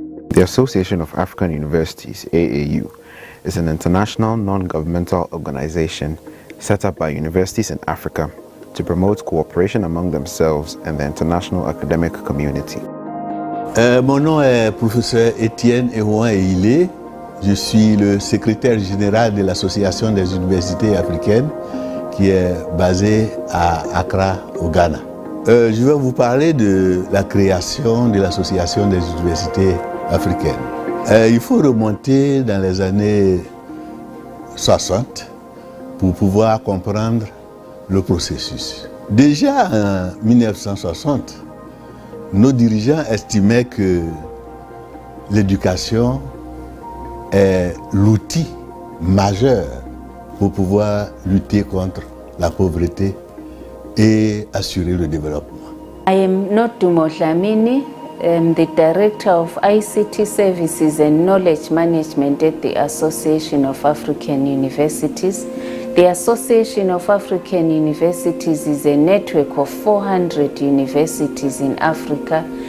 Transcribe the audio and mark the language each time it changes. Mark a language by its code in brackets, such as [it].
[en] The Association of African Universities, AAU, is an international non-governmental organization set up by universities in Africa to promote cooperation among themselves and the international academic community. [fr] Mon nom est professeur Étienne Eouan-Eilé. Je suis le secrétaire général de l'Association des universités africaines qui est basée à Accra, au Ghana. Je vais vous parler de la création de l'Association des universités africaine. Il faut remonter dans les années 60 pour pouvoir comprendre le processus. Déjà en 1960, nos dirigeants estimaient que l'éducation est l'outil majeur pour pouvoir lutter contre la pauvreté et assurer le développement. [en] I am Notumo Dlamini. I'm the Director of ICT Services and Knowledge Management at the Association of African Universities. The Association of African Universities is a network of 400 universities in Africa.